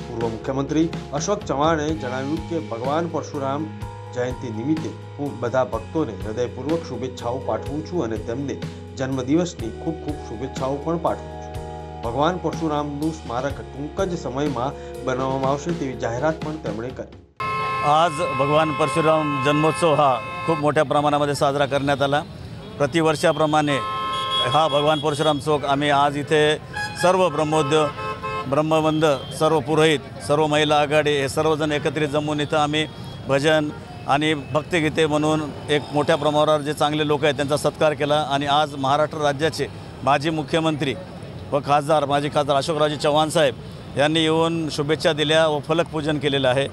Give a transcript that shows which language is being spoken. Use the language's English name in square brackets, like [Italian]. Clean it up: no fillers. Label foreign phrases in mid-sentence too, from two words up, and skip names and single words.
[Gujarati] પૂર્વ મુખ્યમંત્રી અશોક ચવાણે જણાવ્યું કે ભગવાન પરશુરામ જયંતિ નિમિત્તે હું બધા ભક્તોને હૃદયપૂર્વક શુભેચ્છાઓ પાઠવું છું અને તેમને જન્મદિવસની ખૂબ ખૂબ શુભેચ્છાઓ પણ પાઠવું છું। ભગવાન પરશુરામનું સ્મારક ટૂંક જ સમયમાં બનાવવામાં આવશે તેવી [Marathi] जाहिरात पण [Gujarati] તેમણે કરી। [Marathi] आज भगवान परशुराम जन्मोत्सव हा खूप मोठ्या प्रमाणामध्ये साजरा करण्यात आला। प्रतिवर्षाप्रमाणे हा भगवान परशुराम चौक आम्ही आज इथे सर्व ब्रह्मोद्य ब्रह्मबंध सर्व पुरोहित सर्व महिला आघाडी हे सर्वजण एकत्रित जमून इथं आम्ही भजन आणि भक्तिगीते म्हणून एक मोठ्या प्रमाणावर जे चांगले लोक आहेत त्यांचा सत्कार केला आणि आज महाराष्ट्र राज्याचे माजी मुख्यमंत्री व खासदार माजी खासदार अशोकरावजी चव्हाण साहेब यांनी येऊन शुभेच्छा दिल्या व फलकपूजन केलेलं आहे।